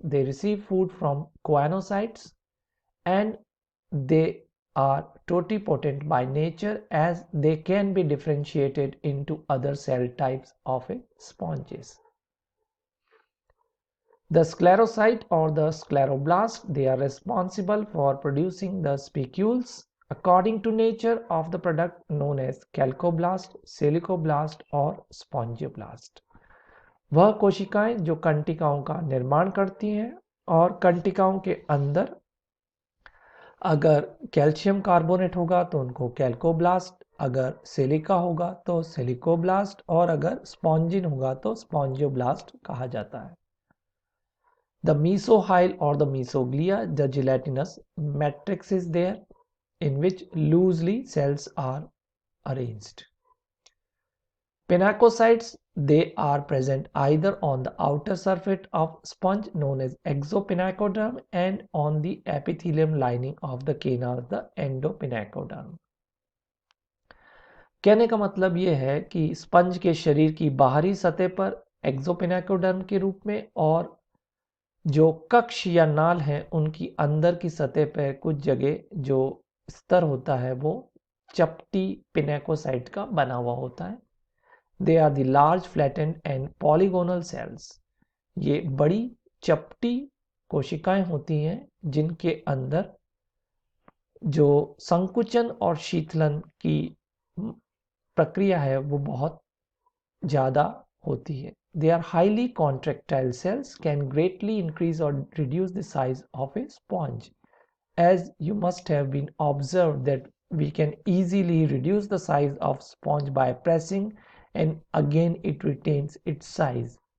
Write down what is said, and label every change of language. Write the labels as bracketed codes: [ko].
[en] They receive food from choanocytes, and they are totipotent by nature, as they can be differentiated into other cell types of a sponges. The sclerocyte or the scleroblast, they are responsible for producing the spicules according to nature of the product known as calcoblast, silicoblast और spongioblast. [hi] वह कोशिकाएं जो कंटिकाओं का निर्माण करती हैं, और कंटिकाओं के अंदर अगर कैल्शियम कार्बोनेट होगा तो उनको कैल्कोब्लास्ट, अगर सिलिका होगा तो सिलिकोब्लास्ट, और अगर स्पॉन्जिन होगा तो स्पॉन्जियोब्लास्ट कहा जाता है। [en] The mesohyle or the mesoglia, the gelatinous matrix is there in which loosely cells are arranged. Pinacocytes, they are present either on the outer surface of sponge known as exopinacoderm and on the epithelium lining of the canal, the endopinacoderm. [hi] कहने का मतलब ये है कि sponge के शरीर की बाहरी सतह पर एक्सोपिनाकोडर्म के रूप में, और जो कक्ष या नाल हैं उनकी अंदर की सतह पर कुछ जगह जो स्तर होता है वो चपटी पिनेकोसाइट का बना हुआ होता है। [en] They are the large flattened and polygonal cells. [hi] ये बड़ी चपटी कोशिकाएं होती हैं जिनके अंदर जो संकुचन और शीतलन की प्रक्रिया है वो बहुत ज़्यादा होती है। [en] They are highly contractile cells, can greatly increase or reduce the size of a sponge. As you must have been observed that we can easily reduce the size of sponge by pressing, and again it retains its size.